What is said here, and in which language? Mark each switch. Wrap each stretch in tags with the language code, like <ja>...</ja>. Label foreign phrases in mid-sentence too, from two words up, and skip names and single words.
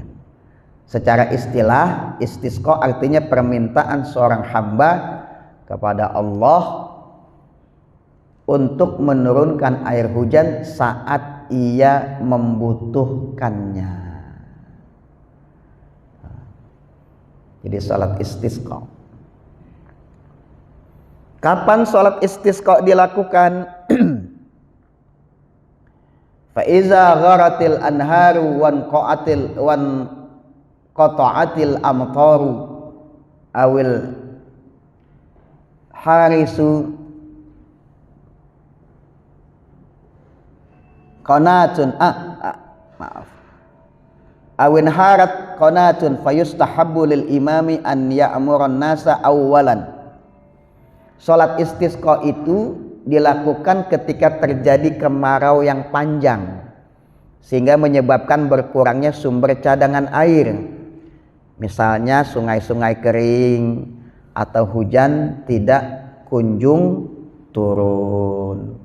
<id>Secara istilah, istisqa artinya permintaan seorang hamba kepada Allah untuk menurunkan air hujan saat ia membutuhkannya. Jadi salat istisqa. Kapan salat istisqa dilakukan?</id> <ar>فإذا غارت الأنهار وانقطعت الأمطار أو انهارت قناة maaf أو انهارت قناة فيستحب للإمام أن يأمر الناس أولا.</ar> <id>Salat istisqa itu dilakukan ketika terjadi kemarau yang panjang sehingga menyebabkan berkurangnya sumber cadangan air, misalnya sungai-sungai kering atau hujan tidak kunjung turun.</id>